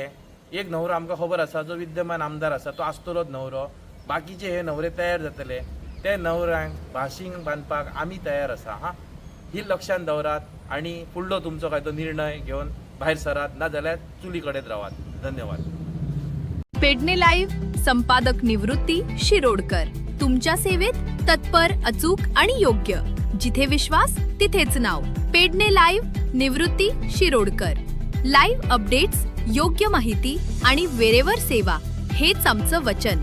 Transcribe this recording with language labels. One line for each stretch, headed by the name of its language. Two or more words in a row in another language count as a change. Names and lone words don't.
Konkani: एक न्हवरो आमकां खबर आसा जो विद्यमान आमदार आसा तो आसतलोच न्हवरो. बाकीचे हे न्हवरे तयार जातले. ते न्हवऱ्यांक भाशींक बांदपाक आमी तयार आसा. ही लक्षांत दवरात आणि फुडलो तुमचो काय तो निर्णय घेवन भायर सरात, ना जाल्यार चुली कडेन रावात. धन्यवाद.
Marathi: पेडणे लाईव्ह संपादक निवृत्ती शिरोडकर तुमच्या सेवेत तत्पर, अचूक आणि योग्य. जिथे विश्वास तिथेच नाव. पेडणे लाईव्ह निवृत्ती शिरोडकर.
English: live updates,
Marathi: योग्य माहिती आणि वेरेवर सेवा हेच आमचं वचन.